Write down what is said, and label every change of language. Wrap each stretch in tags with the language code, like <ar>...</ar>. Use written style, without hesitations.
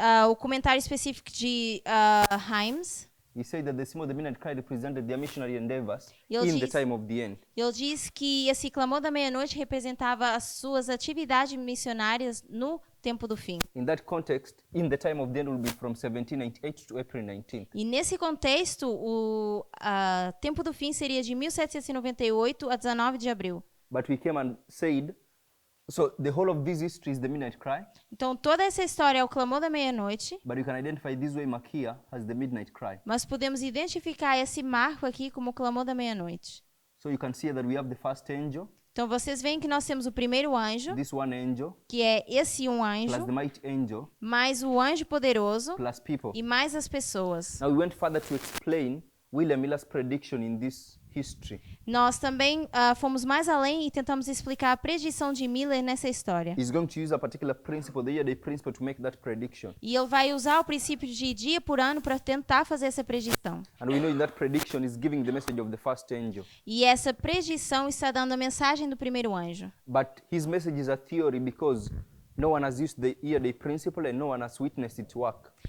<pt>o comentário específico de Himes,</pt> <en>he said that the symbol of the midnight cry represented their missionary endeavors</en> <pt>Ele</pt> <en>in the</en> <pt>diz-</pt> <en>time of the end.</en> <pt>ele diz que esse clamor da meia-noite representava as suas atividades missionárias no tempo do fim.</pt> <en>In that context, in the time of the end will be from 1798 to April 19th.</en> <pt>E nesse contexto, o tempo do fim seria de 1798 a 19 de abril.</pt> <en>But we came and said, so the whole of this history is the midnight cry,</en> <pt>Então toda essa história é o clamor da meia-noite,</pt> <en>but you can identify this way Makia as the midnight cry.</en> <pt>mas podemos identificar esse marco aqui como o clamor da meia-noite.</pt> <en>So you can see that we have the first angel,</en> <pt>Então vocês veem que nós temos o primeiro anjo,</pt> <en>this one angel,</en> <pt>que é esse um</pt> <en>plus</en> <pt>anjo,</pt> <en>the mighty angel,</en> <pt>mais o anjo poderoso</pt> <en>plus people.</en> <pt>e mais as pessoas.</pt> <en>Now we went further to explain William Miller's prediction in this history.</en> <pt>Nós também fomos mais além e tentamos explicar a predição de Miller nessa história.</pt> <en>He's going to use a particular principle, the year-day principle, to make that prediction.</en> <pt>E ele vai usar o princípio de dia por ano para tentar fazer essa predição.</pt> <en>And we know in that prediction is giving the message of the first angel.</en> <pt>E essa predição está dando a mensagem do primeiro anjo.</pt> <en>But his message is a theory because no one has used the year-day principle and no one has witnessed it work.</en>